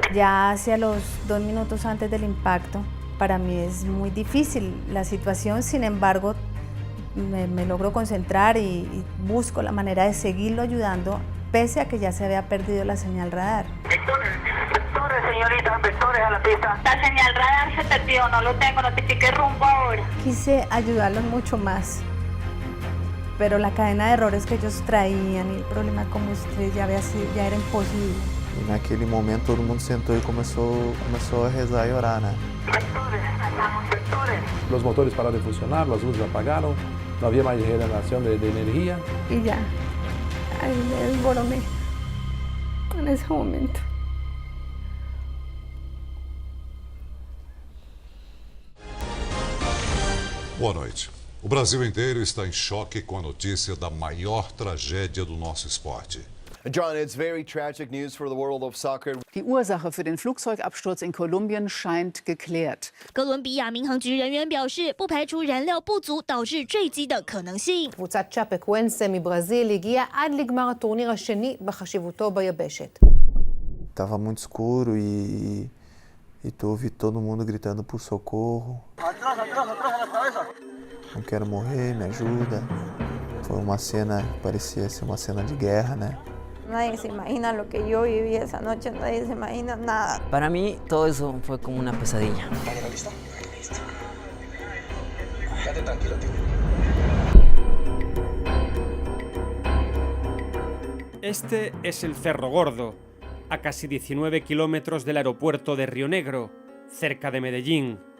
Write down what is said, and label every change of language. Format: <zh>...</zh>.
<es>Ya hacia los 2 minutos antes del impacto, para mí es muy difícil la situación, sin embargo, me logro concentrar y busco la manera de seguirlo ayudando, pese a que ya se había perdido la señal radar. Vectores, señorita, vectores a la pista. La señal radar se perdió, no lo tengo, notifique rumbo ahora. Quise ayudarlos mucho más, pero la cadena de errores que ellos traían y el problema como usted ya era imposible.</es> <pt>E naquele momento todo mundo sentou e começou a rezar e orar, né?</pt> <es>Vectores, vectores. Los motores pararon de funcionar, las luces apagaron, no había más generación de energía. Y ya, ahí me desboroné en ese momento.</es> <pt>Boa noite. O Brasil inteiro está em choque com a notícia da maior tragédia do nosso esporte.</pt> <en>John, it's very tragic news for the world of soccer.</en> <de>Die Ursache für den Flugzeugabsturz in Kolumbien scheint geklärt.</de> <zh>哥伦比亚民航局人员表示，不排除燃料不足导致坠机的可能性。</zh> <he>קבוצת צ'אפקוואנסה מברזיל הגיעה עד לגמר הטורניר השני בחשיבותו ביבשת.</he> <pt>Tava muito escuro e tu ouvi todo mundo gritando por socorro. Não quero morrer, me ajuda. Foi uma cena que parecia ser uma cena de guerra, né?</pt> <es>Nadie se imagina lo que yo viví esa noche, nadie se imagina nada. Para mí todo eso fue como una pesadilla. ¿Listo? Listo. Quédate tranquilo, tío. Este es el Cerro Gordo, a casi 19 kilómetros del aeropuerto de Río Negro, cerca de Medellín.</es>